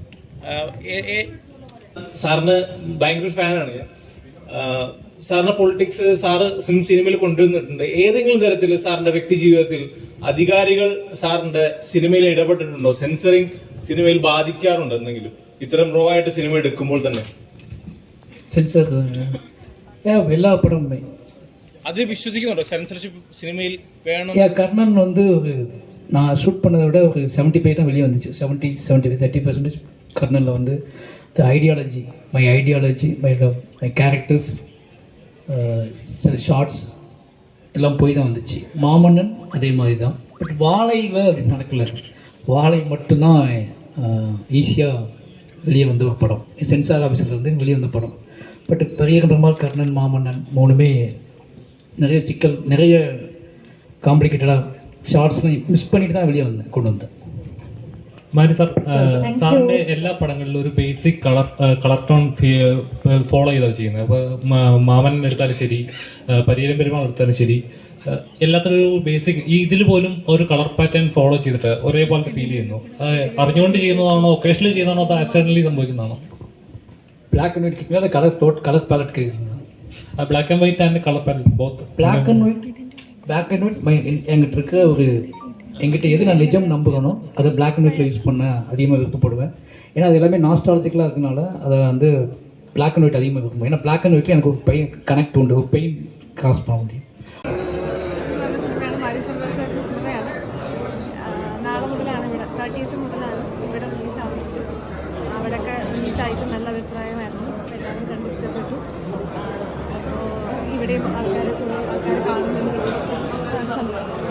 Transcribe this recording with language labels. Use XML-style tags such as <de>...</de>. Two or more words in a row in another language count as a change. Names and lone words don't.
<ml>സാറിന് ഭയങ്കര ഫാനാണ് ഞാൻ. സാറിന്റെ പൊളിറ്റിക്സ് സാറ് സിനിമയിൽ കൊണ്ടുവന്നിട്ടുണ്ട്. ഏതെങ്കിലും തരത്തിൽ സാറിന്റെ വ്യക്തി ജീവിതത്തിൽ അധികാരികൾ സാറിന്റെ സിനിമയിൽ ഇടപെട്ടിട്ടുണ്ടോ? സെൻസറിങ് സിനിമയിൽ ബാധിക്കാറുണ്ടോ എന്തെങ്കിലും? ഇത്തരം റോ ആയിട്ട് സിനിമ എടുക്കുമ്പോൾ തന്നെ</ml> <ta>സെൻസർ எல்லா படமுமே</ta> <ml>അത് വിശ്വസിക്കുന്നുണ്ടോ? സെൻസർഷിപ്പ് സിനിമയിൽ വേണം.</ml> <ta>கர்ணன் ஒரு நான் ஷூட் பண்ணதை விட ஒரு 75 தான் வெளியே வந்துச்சு. 30% கர்ணனில் வந்து</ta> <en>the ideology my characters</en> <ta>சில ஷார்ட்ஸ் எல்லாம் போய் தான் வந்துச்சு. மாமன்னன் அதே மாதிரி தான். பட் வாழையில் அப்படி நடக்கலை. வாழை மட்டும்தான் ஈஸியாக வெளியே வந்த ஒரு படம். சென்சார் ஆஃபீஸர்லேருந்து வெளியே வந்த படம். பட் பெரிய பெருமாள், கர்ணன், மாமன்னன் மூணுமே நிறைய சிக்கல், நிறைய காம்ப்ளிகேட்டடாக</ta> <ml>ഷോർട്സിനെ മിസ്</ml> <ta>பண்ணிட்டு தான் வெளியே கொண்டு வந்தேன்.</ta> <ml>മാരി സാർ, സാറിൻ്റെ എല്ലാ പടങ്ങളിലും ഒരു</ml> <en>basic colour tone follow</en> <ml>ചെയ്താണ് ചെയ്യുന്നത്. അപ്പോൾ മാമൻ എടുത്താലും ശരി, പരിയേരം പെരുമാൾ എടുത്താലും ശരി, എല്ലാത്തിനും ഒരു ബേസിക് ഇതിൽ പോലും ഒരു</ml> <en>colour pattern follow</en> <ml>ചെയ്തിട്ട് ഒരേപോലത്തെ ഫീൽ ചെയ്യുന്നു. അറിഞ്ഞുകൊണ്ട് ചെയ്യുന്നതാണോ, ഒക്കേഷനിൽ ചെയ്യുന്നതാണോ, അതോ ആക്സിഡൻ്റലി സംഭവിക്കുന്നതാണോ?</ml> <en>black and white</en> <ml>കേൾക്കുന്നത്</ml> <en>colour palette</en> <ml>കേൾക്കുന്നത്.</ml> <en>black and white and colour palette both. black and white</en> <ta>எங்கிட்ட இருக்க எங்கிட்ட எது நான் நிஜம் நம்புகிறனோ அதை</ta> <en>black and white-il</en> <ta>யூஸ் பண்ண அதிகமாக விருப்பப்படுவேன். ஏன்னா அது எல்லாமே நாஸ்டாலஜிக்கலாக இருக்கனால அதை வந்து</ta> <en>black and white</en> <ta>அதிகமாக விரும்புவேன். ஏன்னா</ta> <en>black and white-il</en> <ta>எனக்கு ஒரு கனெக்ட் உண்டு, ஒரு பெயின் காஸ் பண்ண முடியும்.</ta> <ml>സിനിമയാണ്. നാളെ മുതലാണ് ഇവിടെ 30th മുതലാണ് ഇവിടെ റിലീസാവുന്നത്. അവിടെയൊക്കെ റിലീസായിട്ട് നല്ല അഭിപ്രായമായിരുന്നു. എല്ലാവരും കണ്ട് ഇഷ്ടപ്പെട്ടു. അപ്പോൾ ഇവിടെയും ആൾക്കാർ കാണുന്നതിന് സന്തോഷം.</ml>